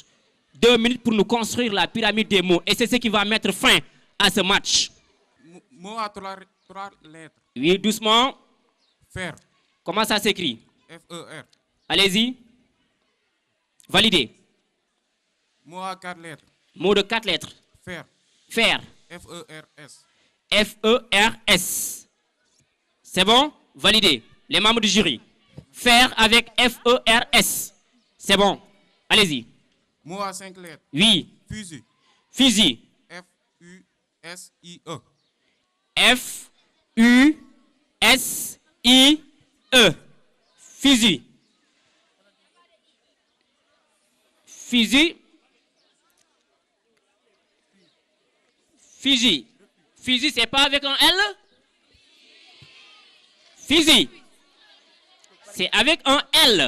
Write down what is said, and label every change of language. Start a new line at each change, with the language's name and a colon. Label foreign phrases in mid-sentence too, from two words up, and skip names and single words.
French: 2 minutes pour nous construire la pyramide des mots. Et c'est ce qui va mettre fin à ce match. Mot à 3 lettres. Oui, doucement. Fer. Comment ça s'écrit? F-E-R. Allez-y. Validez. Mot à 4 lettres. Mot de 4 lettres. Fer. Fer. F-E-R-S. F-E-R-S. C'est bon? Validez. Les membres du jury. Fer avec F-E-R-S. C'est bon. Allez-y. Mot à 5 lettres. Oui. Fusil. Fusil. F-U-S-I-E. F-U-S-I-E. Fusil. Fusil. Fusil. Fusil, c'est pas avec un L? Fusil. C'est avec un L.